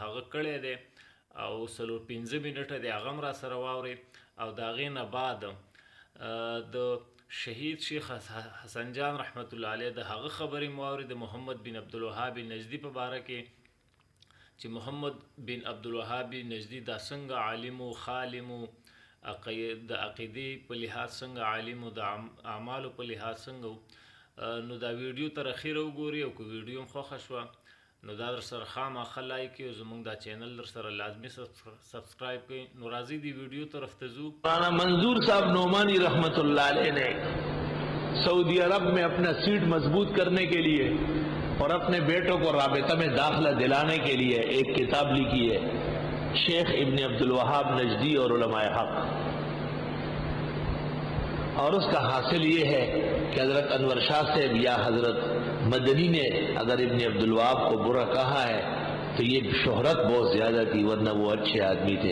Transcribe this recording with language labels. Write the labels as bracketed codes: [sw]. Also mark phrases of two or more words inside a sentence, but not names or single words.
[ps] هغه کړی دی او 15 منټه دی هغه هم را سره واوري او د هغې نه بعد د شهید شیخ حسن جان [ar] رحمت الله علیه [ps] د هغه خبرې مو واوري د محمد بن عبدالوهاب نجدي په باره کې چې محمد بن عبدالوهاب نجدي دا څنګه عالم و خالم و د عقیدې په لحاظ څنګه عالم و د اعمالو په لحاظ څنګه. نو دا ویډیو تر اخیره وګورئ او که ویډیو هم خوښه شوه نو دا در سره خامخا لایک کړئ او زموږ دا چینل در سره لازمي سبسکرائب کړئ. نو راځئ دی ویډیو طرف ته ځو. [ur] مولانا منظور صاحب نعمانی [ar] رحمت اللہ علیہ [ur] نے سعودی عرب میں اپنا سیٹ مضبوط کرنے کے لیے اور اپنے بیٹوں کو رابطہ میں داخلہ دلانے کے لیے ایک کتاب لکھی ہے، شیخ ابن عبدالوہاب نجدی اور علماء حق. اور اس کا حاصل یہ ہے کہ حضرت انور شاہ صاحب یا حضرت مدنی نے اگر ابن عبدالوہاب کو برا کہا ہے تو یہ شہرت بہت زیادہ تھی، ورنہ وہ اچھے آدمی تھے.